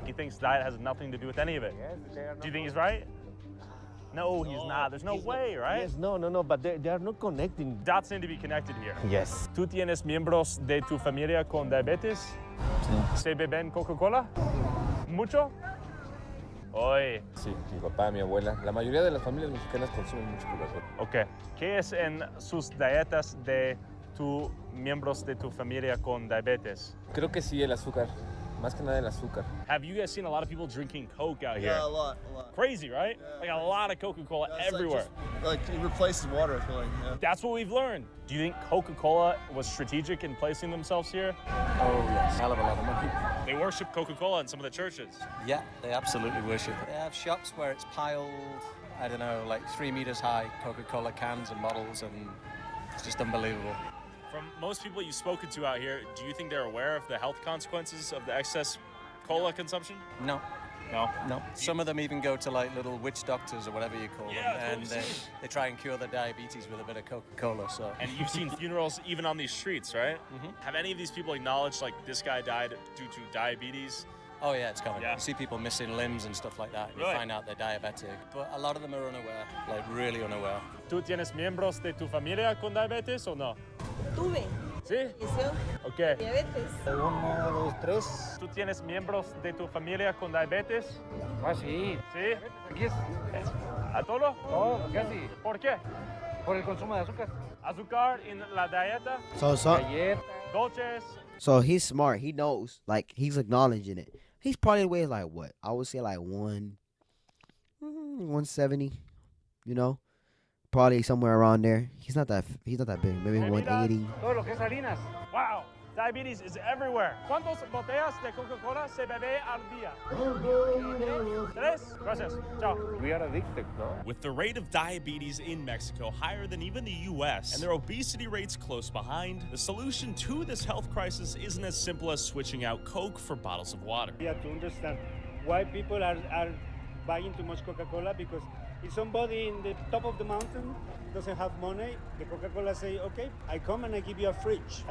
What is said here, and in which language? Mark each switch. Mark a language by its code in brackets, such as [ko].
[en] He thinks diet has nothing to do with any of it. Do you think he's right? No, he's not. There's no way, right? Yes, no, but they are not connecting. Dots need to be connected here. Yes. [es] ¿Tú tienes miembros de tu familia con diabetes? Sí. ¿Se beben Coca-Cola? ¿Mucho? Oye. Sí, mi papá, mi abuela. La mayoría de las familias mexicanas consumen mucho Coca-Cola. Ok. ¿Qué es en sus dietas de tus miembros de tu familia con diabetes? Creo que sí, el azúcar. Más que nada el azúcar. [en] Have you guys seen a lot of people drinking Coke out here? Yeah, a lot. Crazy, right? Yeah. Like a lot of Coca-Cola everywhere. Like it replaces water, I feel like. Yeah. That's what we've learned. Do you think Coca-Cola was strategic in placing themselves here? Oh, yes. Hell of a lot of money. They worship Coca-Cola in some of the churches. Yeah, they absolutely worship it. They have shops where it's piled, I don't know, like 3 meters high, Coca-Cola cans and bottles, and it's just unbelievable. From most people you've spoken to out here, do you think they're aware of the health consequences of the excess cola consumption? No. No? No. Some of them even go to like little witch doctors or whatever you call them, and they try and cure their diabetes with a bit of Coca-Cola. So. And you've seen funerals even on these streets, right? Mm-hmm. Have any of these people acknowledged like this guy died due to diabetes? Oh yeah, it's common. Yeah. You see people missing limbs and stuff like that. Really? You find out they're diabetic, but a lot of them are unaware, like really unaware. [es] ¿Tú tienes miembros de tu familia con diabetes o no? Tuve. ¿Sí? Ok. Diabetes. 1, 2, 3. ¿Tú tienes miembros de tu familia con diabetes? Ah, sí. ¿Sí? Aquí es ¿A todo? todo, casi. ¿Por qué? Por el consumo de azúcar. ¿Azúcar en la dieta? Galletas. Dolces? [en] So he's smart. He knows. Like, he's acknowledging it. He's probably weighs like what? I would say like 170. You know, probably somewhere around there. He's not that big. Maybe 180. [es] Todo lo que es harinas. [en] Wow, diabetes is everywhere. [es] ¿Cuántas botellas de Coca-Cola se bebe al día? 3. Gracias. Ciao. [en] We are addicted, no? With the rate of diabetes in Mexico higher than even the US and their obesity rates close behind, the solution to this health crisis isn't as simple as switching out Coke for bottles of water. You have to understand why people are buying too much Coca-Cola, because if somebody in the top of the mountain doesn't have money, the Coca-Cola say, okay, I come and I give you a fridge.